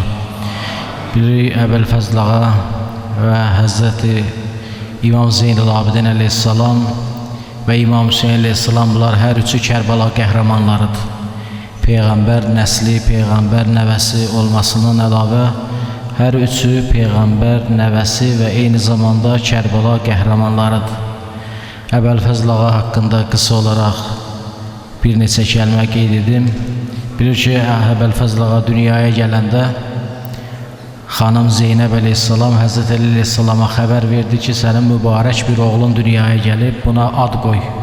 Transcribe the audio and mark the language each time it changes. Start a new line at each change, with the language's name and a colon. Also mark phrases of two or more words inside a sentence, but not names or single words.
Azerbaijani: Biri Əbəlfəzl ağa ve Hazreti İmam Zeynul Abidin Aleyhisselam ve İmam Hüseyin Aleyhisselam, bunlar her üçü Kərbala qəhrəmanlarıdır. Peygamber nesli, peygamber nəvəsi olmasının əlavə her üçü peygamber nəvəsi ve eyni zamanda Kərbala qəhrəmanlarıdır. Əbəlfəzl ağa haqqında qısa olarak bir neçə kəlmə qeyd edim. Bilir ki, Əbəlfəzl ağa dünyaya gələndə Xanım Zeynəb Aleyhisselam Hazreti Ali Aleyhisselama xəbər verdi ki, sənin mübarək bir oğlun dünyaya gəlib, buna ad qoy.